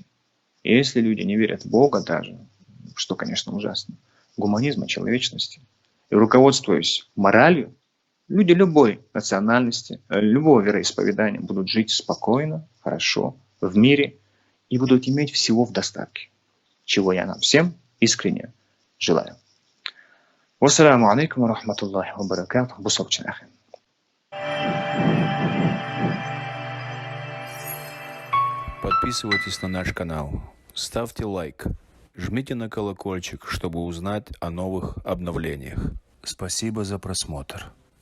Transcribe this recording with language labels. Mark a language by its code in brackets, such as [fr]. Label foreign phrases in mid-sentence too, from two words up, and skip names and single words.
[ru] И если люди не верят в Бога даже, что, конечно, ужасно, гуманизма, человечности, и руководствуясь моралью, люди любой национальности, любого вероисповедания будут жить спокойно, хорошо, в мире и будут иметь всего в достатке, чего я нам всем искренне желаю. [ar] والسلام عليكم ورحمة الله وبركاته. [ru] Подписывайтесь на наш канал, ставьте лайк, жмите на колокольчик, чтобы узнать о новых обновлениях. Спасибо за просмотр.